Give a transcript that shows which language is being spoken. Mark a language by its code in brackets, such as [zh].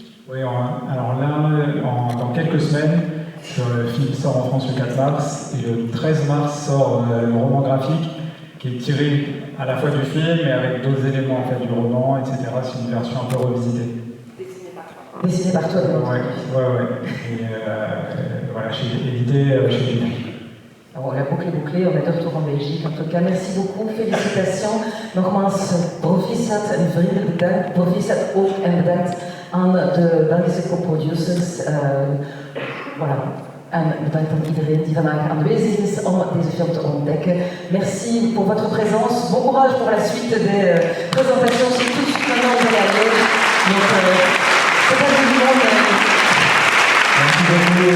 [fr] Oui, alors là, dans quelques semaines, le film sort en France le 4 mars, et le 13 mars sort le roman graphique, qui est tiré à la fois du film, mais avec d'autres éléments en fait, du roman, etc. C'est une version un peu revisitée. Dessiné par toi, ouais. Et voilà, édité chez Dupuis. Alors, la boucle est bouclée, on est de retour en Belgique. En tout cas, merci beaucoup, félicitations. [nl] Nogmaals, proficiat en vriendelijk bedankt, proficiat ook en bedankt aan de Belgische co-producers. Voilà. En bedankt aan iedereen die vandaag aanwezig is om deze film te ontdekken. [fr] Merci pour votre présence. Bon courage pour la suite des présentations. C'est tout de suite maintenant vous allez aller. Donc, c'est pas tout le monde.